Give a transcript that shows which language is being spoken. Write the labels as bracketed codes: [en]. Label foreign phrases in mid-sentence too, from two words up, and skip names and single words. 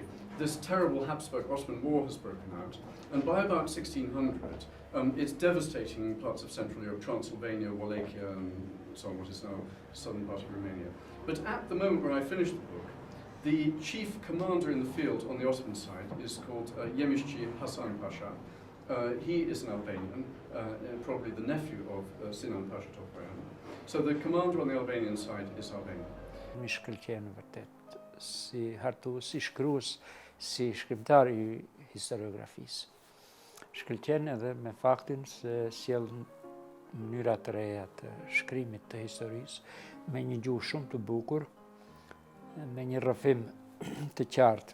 [en] This terrible Habsburg-Ottoman War has broken out, and by about 1600, it's devastating parts of Central Europe, Transylvania, Wallachia, and so on, what is now southern part of Romania. But at the moment where I finished the book, the chief commander in the field on the Ottoman side is called Yemişçi Hasan Pasha. He is an Albanian, probably the nephew of Sinan Pasha Topoyan. So the commander on the Albanian side is Albanian. [sq] Mi shkëlqen vërtet si hartues, si shkrues, si shkrimtar I historiografisë. Shkëlqen edhe me faktin se sjell mënyra të reja të shkrimit të historisë me një gjuhë shumë të bukur, me një rrëfim të qartë.